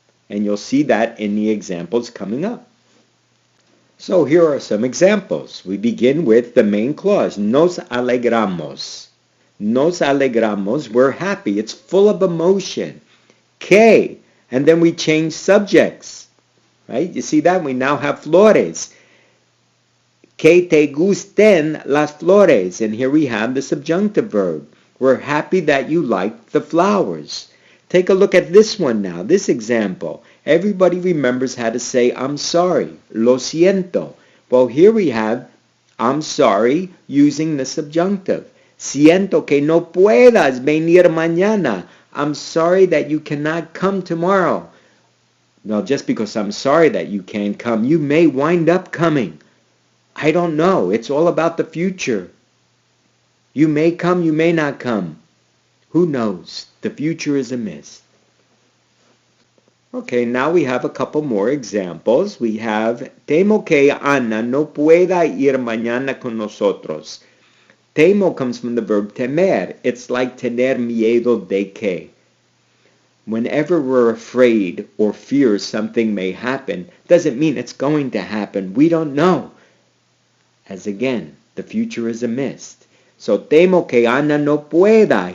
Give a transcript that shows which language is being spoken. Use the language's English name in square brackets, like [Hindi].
[English] And you'll see that in the examples coming up. So here are some examples. We begin with the main clause, [Spanish] nos alegramos. Nos alegramos, [English] we're happy. It's full of emotion. Que, and then we change subjects, right? You see that? We now have flores. [Spanish] Que te gusten las flores. [English] And here we have the subjunctive verb. We're happy that you like the flowers. Take a look at this one now, this example. Everybody remembers how to say, I'm sorry, [Spanish] lo siento. [English] Well, here we have, I'm sorry, using the subjunctive. [Spanish] Siento que no puedas venir mañana. [English] I'm sorry that you cannot come tomorrow. Well, just because I'm sorry that you can't come, you may wind up coming. I don't know. It's all about the future. You may come, you may not come. Who knows? The future is a mist. Okay, now we have a couple more examples. We have, [Spanish] temo que Ana no pueda ir mañana con nosotros. [English] Temo comes from the verb temer. It's like [Spanish] tener miedo de que. [English] Whenever we're afraid or fear something may happen, doesn't mean it's going to happen. We don't know. As again, the future is a mist. So, [Spanish] temo que Ana no pueda.